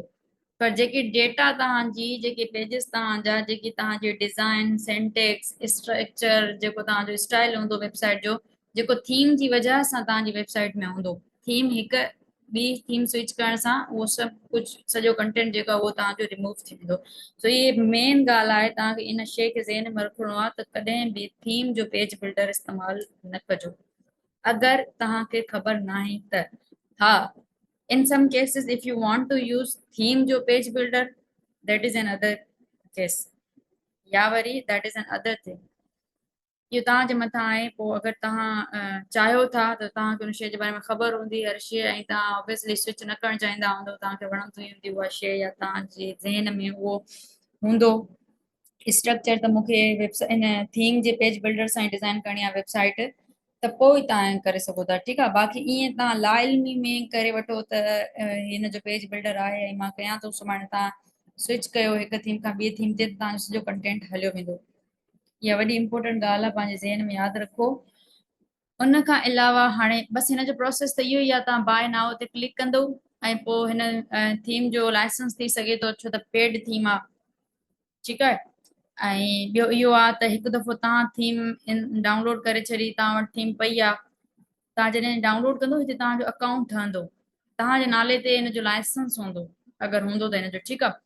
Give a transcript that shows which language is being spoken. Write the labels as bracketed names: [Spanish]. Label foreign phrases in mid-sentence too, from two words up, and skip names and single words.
[Sindhi] पर जेकी डेटा तव्हांजी, जेके पेजिस तव्हांजा, जेकी तव्हांजी [English] design, syntax, structure, [Sindhi] जेको तव्हांजो स्टाइल हूंदो वेबसाइट जो, जेको थीम जी वजह सां तव्हांजी वेबसाइट में हूंदो, थीम हिकु ॿी [English] theme switch [Sindhi] करण सां उहो सभु कुझु सॼो कंटेंट जेको आहे उहो तव्हांजो रिमूव थी वेंदो। सो इहे मेन ॻाल्हि आहे, तव्हांखे इन शइ खे ज़हन में रखिणो आहे त कॾहिं बि थीम जो पेज बिल्डर इस्तेमालु न कजो, अगरि तव्हांखे ख़बर न आहे त। हा, [English] in some cases if you want to use theme [Sindhi] जो [English] page builder, that is another case, [Sindhi] या वरी [English] that is another thing, [Sindhi] इहो तव्हांजे मथां आहे। पोइ अगरि तव्हां चाहियो था त तव्हांखे उन शइ जे बारे में ख़बर हूंदी हर शइ, ऐं तव्हां ऑब्वियसली स्विच न करणु चाहींदा हूंदो, तव्हांखे वणंदी हूंदी उहा शइ, या तव्हांजे ज़हन में उहो हूंदो स्ट्रक्चर त मूंखे वेबसाइट इन थीम जे [English] page builder [Sindhi] सां ई डिज़ाइन करणी आहे वेबसाइट, त पोइ तव्हां करे सघो था, ठीकु आहे। बाक़ी ईअं तव्हां लाइल्मी में करे वठो त हिन जो [English] page builder [Sindhi] आहे ऐं मां कयां थो, सुभाणे तव्हां स्विच कयो हिकु थीम खां ॿिए थीम ते, तव्हांजो सॼो कंटेंट हलियो वेंदो। इहा वॾी इंपॉर्टेंट ॻाल्हि आहे, पंहिंजे ज़हन में यादि रखो। उन खां अलावा हाणे बसि हिन जो प्रोसेस त इहो ई आहे, तव्हां [English] buy now [Sindhi] ते क्लिक कंदो ऐं पोइ हिन थीम जो लाइसेंस थी सघे थो, छो त [English] paid theme [Sindhi] आहे, ठीकु आहे। ऐं ॿियो इहो आहे त हिकु दफ़ो तव्हां [English] theme download [Sindhi] करे छॾी, तव्हां वटि थीम पई आहे, तव्हां जॾहिं डाउनलोड कंदो हिते तव्हांजो अकाउंट ठहंदो, तव्हांजे नाले ते हिन जो लाइसेंस हूंदो, अगरि हूंदो त हिन जो, ठीकु आहे।